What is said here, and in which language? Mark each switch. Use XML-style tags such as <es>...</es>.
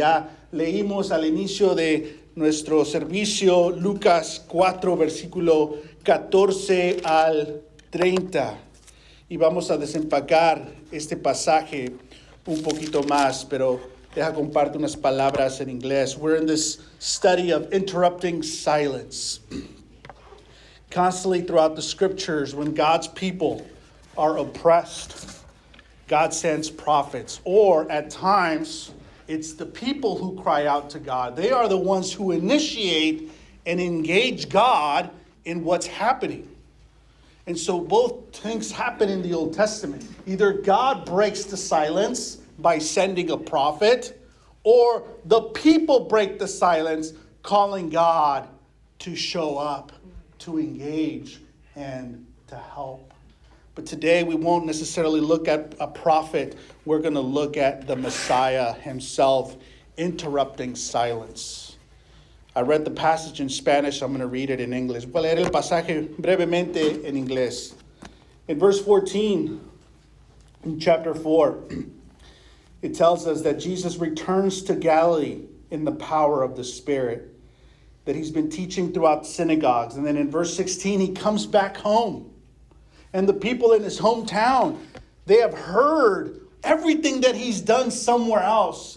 <es>Ya leímos al inicio de nuestro servicio Lucas 4, versículo 14 al 30. Y vamos a desempacar este pasaje un poquito más, pero deja compartir unas palabras en inglés.</es> <en>We're in this study of interrupting silence. Constantly throughout the scriptures, when God's people are oppressed, God sends prophets. Or at times, it's the people who cry out to God. They are the ones who initiate and engage God in what's happening. And so both things happen in the Old Testament. Either God breaks the silence by sending a prophet, or the people break the silence calling God to show up, to engage, and to help. But today we won't necessarily look at a prophet. We're going to look at the Messiah himself interrupting silence. I read the passage in Spanish. I'm going to read it in English.</en> <es>Voy a leer el pasaje brevemente en inglés.</es> <en>In verse 14, in chapter 4, it tells us that Jesus returns to Galilee in the power of the Spirit, that he's been teaching throughout synagogues. And then in verse 16, he comes back home. And the people in his hometown, they have heard everything that he's done somewhere else.</en>